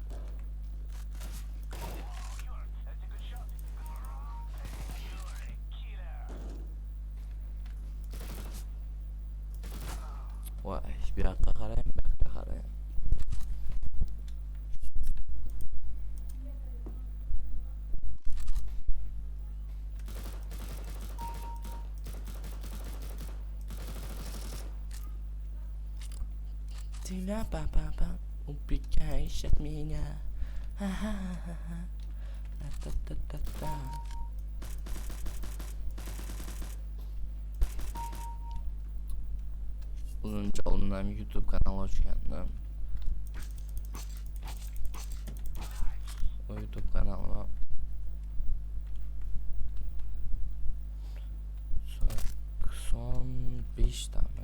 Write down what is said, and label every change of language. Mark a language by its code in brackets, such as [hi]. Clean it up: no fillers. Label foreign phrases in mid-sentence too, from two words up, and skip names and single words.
[uz] Voy, bu yoqqa qarang, bu yoqqa qarang. [ru] Tina papa убегай от меня. Ха-ха-ха-ха. Та-та-та-та. [uz] Uzuncha oldindan YouTube kanal ochgandim. O YouTube kanalim 95 tami.